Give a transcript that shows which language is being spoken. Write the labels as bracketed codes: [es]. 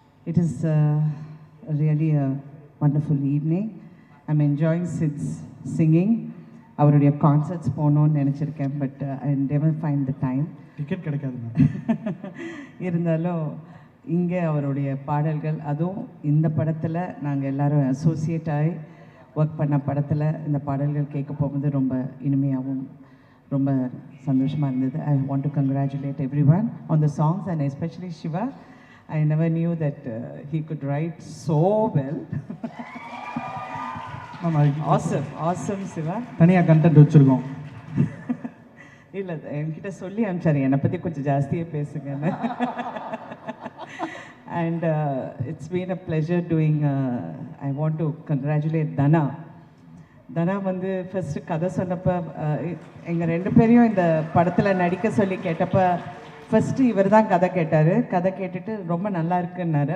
[en] It is really a wonderful evening. I'm enjoying Sid's singing. [ta] அவருடைய concerts போகணுன்னு நினச்சிருக்கேன், [en] But I never find the time. [ta] Ticket கிடைக்காது. இருந்தாலும் இங்கே அவருடைய பாடல்கள், அதுவும் இந்த படத்தில் நாங்கள் எல்லோரும் அசோசியேட் ஆகி ஒர்க் பண்ண படத்தில் இந்த பாடல்கள் கேட்க போகும்போது ரொம்ப இனிமையாகவும் ரொம்ப சந்தோஷமாக இருந்தது. [en] I want to congratulate every one on the songs and especially Shiva. I never knew that he could write so well. Awesome Shiva. [ta] தனியாக கண்டென்ட் வச்சுருக்கோம். இல்லை, என்கிட்ட சொல்லி அனுப்பிச்சாரு என்னை பற்றி கொஞ்சம் ஜாஸ்தியே பேசுங்கன்னு. [en] And it's been a pleasure doing, I want to congratulate Dana. [ta] Dana வந்து ஃபஸ்ட்டு கதை சொன்னப்போ எங்கள் ரெண்டு பேரையும் இந்த படத்தில் நடிக்க சொல்லி கேட்டப்போ ஃபஸ்ட்டு இவர் தான் கதை கேட்டார். கதை கேட்டுட்டு ரொம்ப நல்லா இருக்குன்னாரு.